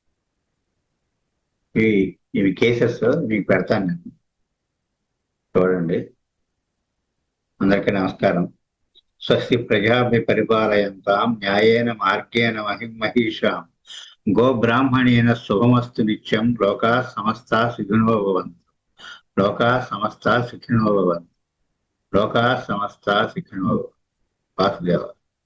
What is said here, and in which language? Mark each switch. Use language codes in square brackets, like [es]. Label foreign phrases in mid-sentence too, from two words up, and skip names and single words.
[te] ఇవి కేసెస్ మీకు పెడతాను నేను, చూడండి. అందరికీ నమస్కారం. [sa] స్వస్తి ప్రజాభి పరిపాలయంతాం న్యాయేన మార్గేణ మహిషాం గో బ్రాహ్మణేన శుభమస్తు నిత్యం. లోకా సమస్తా సుఖినో భవంతు. లోకా సమస్తా సుఖినో భవంతు. లోకా సమస్తా సుఖినో భవంతు. వాసుదేవ.